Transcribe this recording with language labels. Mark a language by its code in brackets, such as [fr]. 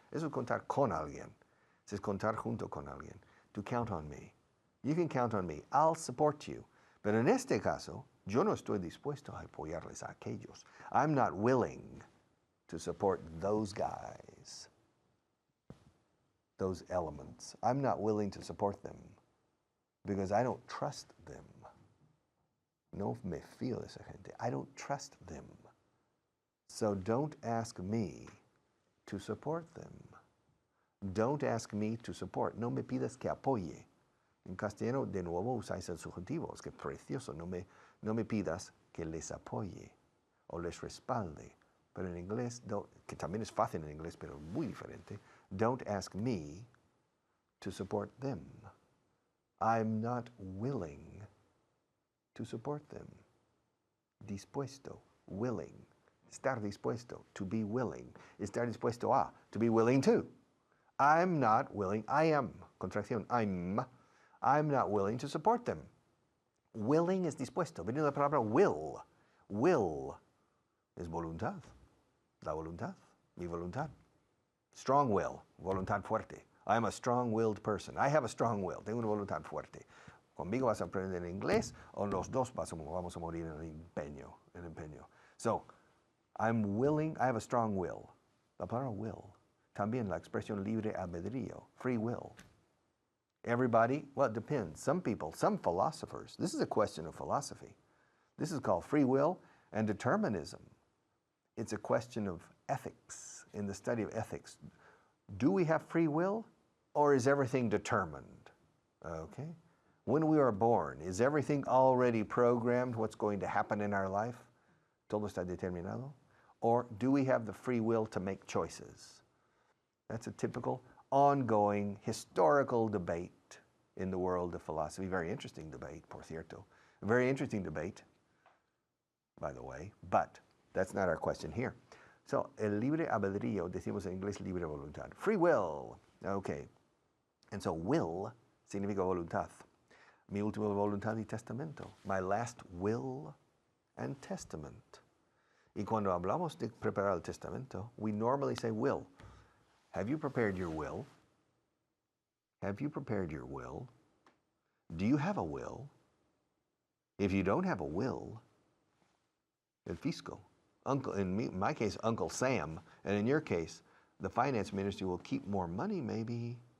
[es] Eso es contar con alguien. [en] Eso es contar junto con alguien. To count on me. You can count on me. I'll support you. [es] Pero en este caso, yo no estoy dispuesto a apoyarles a aquellos. [en] I'm not willing to support those guys. Those elements. I'm not willing to support them because I don't trust them. [es] No me fío de esa gente. [en] I don't trust them. So don't ask me to support them. Don't ask me to support. [es] No me pidas que apoye. En castellano, de nuevo, usáis el subjuntivo. Es que precioso. No me pidas que les apoye o les respalde. Pero en inglés, que también es fácil en inglés, pero muy diferente, [en] don't ask me to support them. I'm not willing to support them. Dispuesto, willing. [es] Estar dispuesto, [en] to be willing. [es] Estar dispuesto a, [en] to be willing to. I'm not willing, I am, contracción, I'm not willing to support them. [es] Willing es dispuesto. Viene la palabra will. Will es voluntad. La voluntad, mi voluntad. [en] Strong will, [es] voluntad fuerte. [en] I'm a strong-willed person. I have a strong will. [es] Tengo una voluntad fuerte. Conmigo vas a aprender inglés o los dos vamos a morir en empeño. [en] So, I'm willing, I have a strong will. [es] La palabra will. También la expresión libre albedrío, free will. [en] Everybody, well, it depends. Some people, some philosophers, this is a question of philosophy. This is called free will and determinism. It's a question of ethics, in the study of ethics. Do we have free will, or is everything determined? Okay. When we are born, is everything already programmed, what's going to happen in our life? [es] Todo está determinado? [en] Or do we have the free will to make choices? That's a typical, ongoing, historical debate in the world of philosophy. Very interesting debate, [es] por cierto. [en] A very interesting debate, by the way, but that's not our question here. [es] So, el libre albedrío, decimos en inglés libre voluntad. [en] Free will, okay. And so, will [es] significa voluntad. Mi última voluntad y testamento. [en] My last will and testament. [es] Y cuando hablamos de preparar el testamento, [en] we normally say will. Have you prepared your will? Have you prepared your will? Do you have a will? If you don't have a will, el fisco, uncle, in my case, Uncle Sam, and in your case, the finance ministry will keep more money maybe.